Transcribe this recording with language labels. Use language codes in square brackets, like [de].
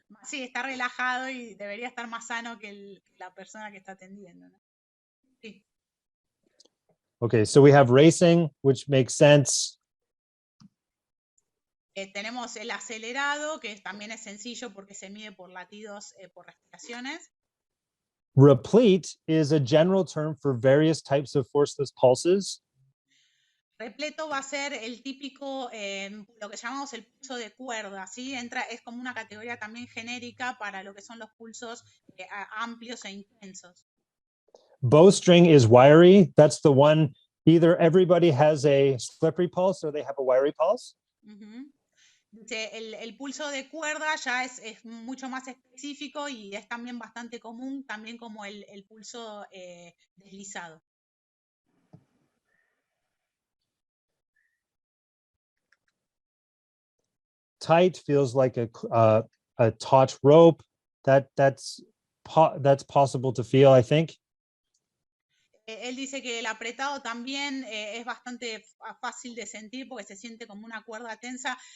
[es] Sí, está relajado y debería estar más sano que la persona que está atendiendo, ¿no? Sí. [en] Okay, so we have racing, which makes sense. [es] Tenemos el acelerado, que también es sencillo porque se mide por latidos, por respiraciones. [en] Replete is a general term for various types of forceless pulses. [es] Repleto va a ser el típico, lo que llamamos el pulso de cuerda, ¿sí? Es como una categoría también genérica para lo que son los pulsos amplios e intensos. [en] Bowstring is wiry. That's the one, either everybody has a slippery pulse or they have a wiry pulse. Uh-huh. [es] El pulso de cuerda ya es mucho más específico y es también bastante común, también como el pulso deslizado. [en] Tight feels like a taut rope. That's possible to feel, I think. [es] Él dice que el apretado también es bastante fácil de sentir porque se siente como una cuerda tensa.